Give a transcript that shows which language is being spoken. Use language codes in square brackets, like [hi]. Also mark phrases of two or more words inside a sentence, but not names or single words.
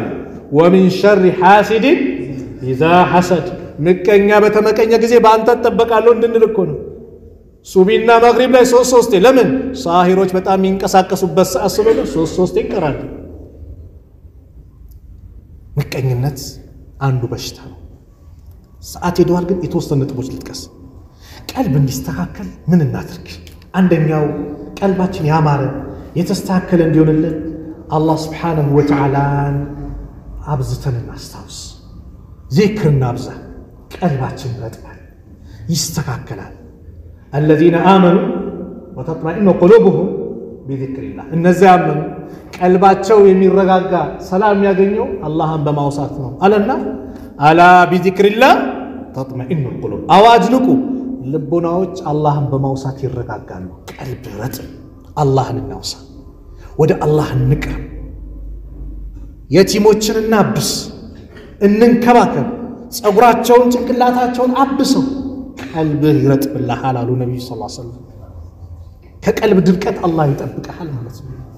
[ar] ومن شر حاسد إذا حسد [am] ምቀኛ በተመቀኘ ጊዜ በአንተ ተጠበቃለሁ እንድንል እኮ ነው። ሱቢና መግሪብ ላይ 3 ለምን ሳሂሮች በጣም የሚንቀሳቀሱበት ሰዓት ስለሆነ 3 ይቀራል። ምቀኝነት አንዱ በሽታ ነው። ሰዓት ሄዷል፣ ግን የተወሰኑ ነጥቦች ልጥቀስ። ቀልብ እንዲስተካከል ምን እናድርግ? አንደኛው ቀልባችን ያማረ የተስተካከለ እንዲሆንልን አላህ [ar] سبحانه وتعالى [am] አብዝተን እናስታውስ። ዚክር እናብዛ። ቀልባችን ይረጥባል፣ ይስተካከላል። [ar] الذين آمنوا وتطمئن قلوبهم بذكر الله [am] እነዚያ አመኑ ቀልባቸው የሚረጋጋ ሰላም ያገኘው አላህን በማውሳት ነው አለና [ar] ألا بذكر الله تطمئن القلوب [am] አዋጅ ንቁ ልቦናዎች አላህን በማውሳት ይረጋጋሉ። ቀልብ ረጥብ። አላህን እናውሳ፣ ወደ አላህ እንቅረብ፣ የቲሞችን እናብስ፣ እንንከባከብ፣ ጸጉራቸውን ጭንቅላታቸውን አብሰው ቀልብህ ይረጥብልሃል አሉ ነብዩ [ar] صلى الله عليه وسلم። [am] ከቀልብ ድርቀት አላህ ይጠብቅሃል ማለት ነው።